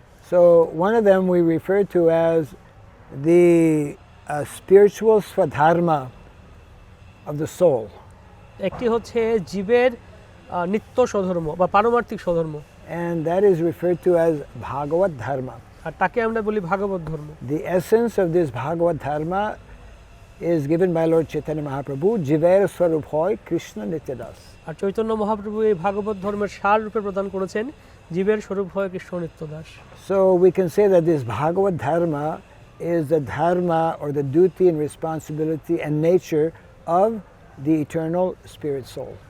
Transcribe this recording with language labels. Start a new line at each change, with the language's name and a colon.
English: So one of them we refer to as the spiritual swadharma of the soul.
Bangla: একটি হচ্ছে জীবের নিত্য স্বধর্ম বা পারমার্থিক স্বধর্ম।
English: And that is referred to as Bhagavad Dharma.
Bangla: আর তাকে আমরা বলি ভাগবত ধর্ম।
English: The essence of this Bhagavad Dharma is given by Lord Chaitanya Mahaprabhu,
Bangla: Jiver Swarup Hoy Krishna Nityadas. আর চৈতন্য মহাপ্রভু এই ভাগবত ধর্মের সার রূপে প্রদান করেছেন, জীবের স্বরূপ হয় Krishna নিত্যদাস।
English: So we can say that this Bhagavad Dharma is the dharma or the duty and responsibility and nature of the eternal spirit soul.